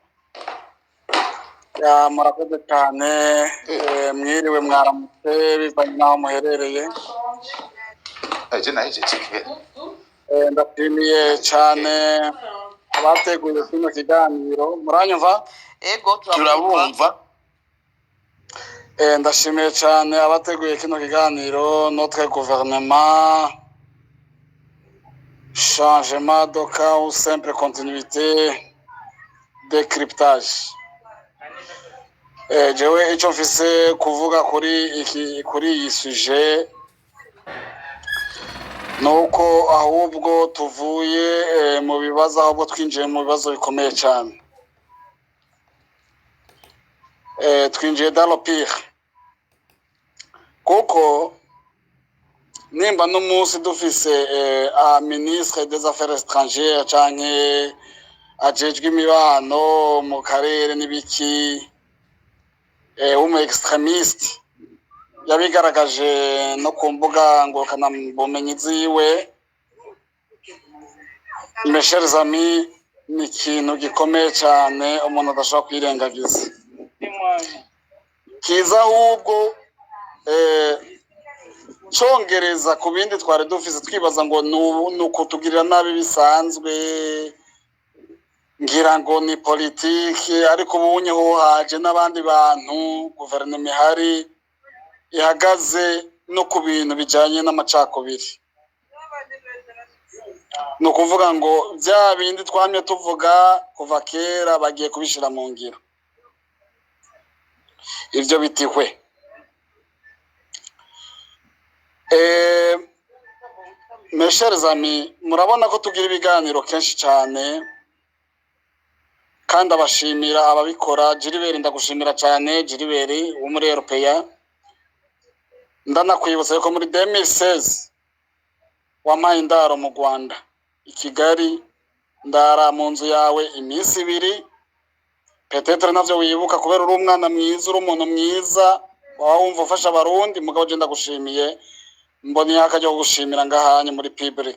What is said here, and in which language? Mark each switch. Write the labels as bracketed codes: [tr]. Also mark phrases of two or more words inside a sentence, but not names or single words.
[rn] murakoze cyane mwiriwe mwaramutse bivanye n'aho muherereye ndashimiye cyane abateguye kino kiganiro muranyumva turabumva. ndashimiye cyane abateguye kino kiganiro [fr] notre gouvernement changement de cas ou simple continuité décryptage [rn] jewe icyo mfise kuvuga kuri iyi suje nuko ahubwo tuvuye mu bibazo ahubwo twinjiye mu bibazo bikomeye cyane twinjiye [fr] dans le pire [rn] kuko nimba n'umunsi dufise [fr] ministre des affaires étrangères [rn] canke ajejwe imibano mu karere n'ibiki umu extremiste yabigaragaje no ku mbuga ngurukanabumenyi ziwe [fr] mes chers amis [rn] ni ikintu gikomeye cyane umuntu adashobora kwirengagiza kiza ahubwo congereza ku bindi twari dufise twibaza ngo ni ukutugirira nabi bisanzwe ngira ngo ni politiki ariko ubunye ho haje n'abandi bantu guverinoma ihari ihagaze no ku bintu bijanye n'amacakubiri ni ukuvuga ngo bya bindi twamye tuvuga kuva kera bagiye kubishira mu ngiro ivyo bitihwe [fr] mes chers amis [rn] murabona ko tugira ibiganiro kenshi cyane kandi abashimira ababikora Jiriberi ndagushimira cyane Jiriberi wo muri Europeya ndanakwibutsa ko muri 2016 wampaye indaro mu Rwanda i Kigali ndara mu nzu yawe iminsi ibiri petetre navyo wibuka kubera uri umwana mwiza uri umuntu mwiza wumva ufasha abarundi mugabo je ndagushimiye mboni yakajya gushimira ngahanye muri public